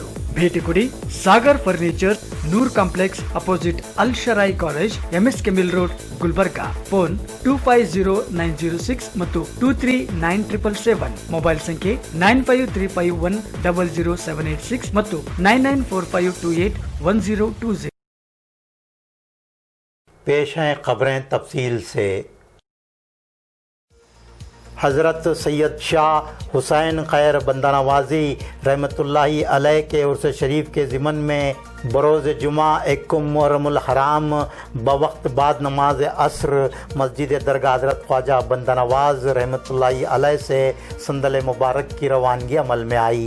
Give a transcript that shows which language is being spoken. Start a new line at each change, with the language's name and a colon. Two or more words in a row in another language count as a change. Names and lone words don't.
Kannada: ಭೇಟಿ ಕೊಡಿ ಸಾಗರ್ ಫರ್ನಿಚರ್, ನೂರ್ ಕಾಂಪ್ಲೆಕ್ಸ್ ಅಪೋಸಿಟ್ ಅಲ್ ಶರಾಯಿ ಕಾಲೇಜ್, MSK ಮಿಲ್ ರೋಡ್, ಗುಲ್ಬರ್ಗಾ. ಫೋನ್ 250906 ಮತ್ತು 239777. ಮೊಬೈಲ್ ಸಂಖ್ಯೆ 9535100786 ಮತ್ತು 9945281020.
Urdu: پیش ہیں خبریں تفصیل سے. حضرت سید شاہ حسین خیر بندہ نوازی
Arabic: رحمة الله عليه
Urdu: کے عرس شریف کے ضمن میں بروز جمعہ 1 محرم الحرام بوقت بعد نماز عصر مسجد درگاہ حضرت خواجہ بندہ نواز
Arabic: رحمة الله عليه
Urdu: سے صندل مبارک کی روانگی عمل میں آئی.